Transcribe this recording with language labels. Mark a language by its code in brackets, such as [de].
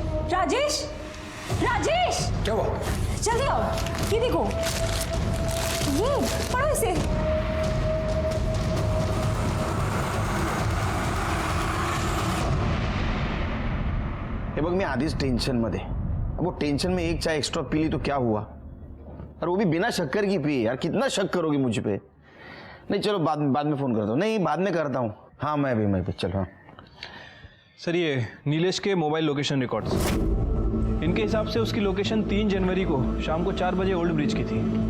[hi] राजेश, राजेश, क्या हुआ? जल्दी आओ, ये देखो, ये पढ़ो इसे। [mr] हे बघ, मी आधीच टेंशन मध्ये। [hi] अब वो टेंशन में एक चाय एक्स्ट्रा पी ली तो क्या हुआ? और वो भी बिना शक्कर की पी। यार कितना शक करोगी मुझ पे? नहीं चलो बाद में फोन करता हूँ। नहीं बाद में करता हूँ। हाँ मैं भी चल रहा हूँ। सर ये नीलेश के मोबाइल लोकेशन रिकॉर्ड्स, इनके हिसाब से उसकी लोकेशन 3 जनवरी को शाम को 4 बजे ओल्ड ब्रिज की थी।